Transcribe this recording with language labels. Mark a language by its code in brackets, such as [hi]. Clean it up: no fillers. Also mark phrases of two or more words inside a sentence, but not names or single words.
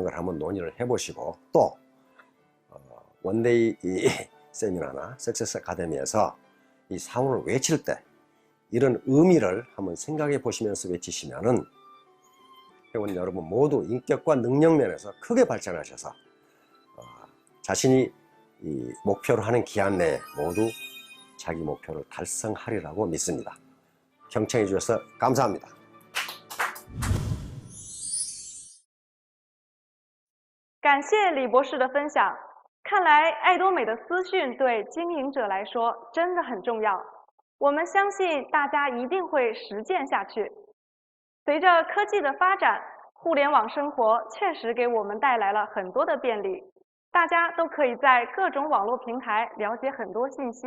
[ko] 걸 한번 논의를 해보시고, 또 원데이 이 세미나나 석세스 아카데미에서 이 사원을 외칠 때 이런 의미를 한번 생각해 보시면서 외치시면은 회원 여러분 모두 인격과 능력 면에서 크게 발전하셔서 자신이 이 목표로 하는 기한 내에 모두 자기 목표를 달성하리라고 믿습니다. 경청해 주셔서 감사합니다. [zh] 感谢李博士的分享。看来爱多美的私讯对经营者来说真的很重要。我们相信大家一定会实践下去。随着科技的发展，互联网生活确实给我们带来了很多的便利，大家都可以在各种网络平台了解很多信息。